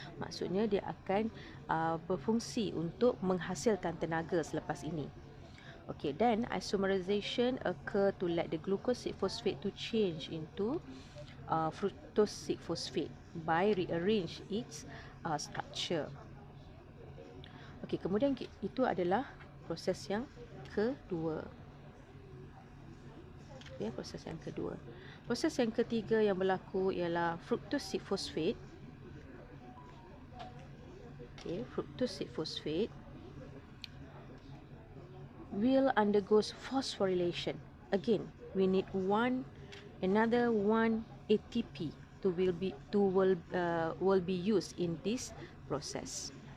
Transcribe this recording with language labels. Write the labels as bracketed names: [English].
[Malay] Maksudnya dia akan berfungsi untuk menghasilkan tenaga selepas ini. [English] Okay, then isomerization occur to let the glucose 6-phosphate to change into fructose 6-phosphate by rearrange its structure. [Malay] Okay, kemudian itu adalah proses yang kedua. Okay, proses yang kedua. Proses yang ketiga yang berlaku ialah fructose 6-phosphate. [English] Okay, fructose 6-phosphate will undergoes phosphorylation. Again, we need another one ATP will be used in this process.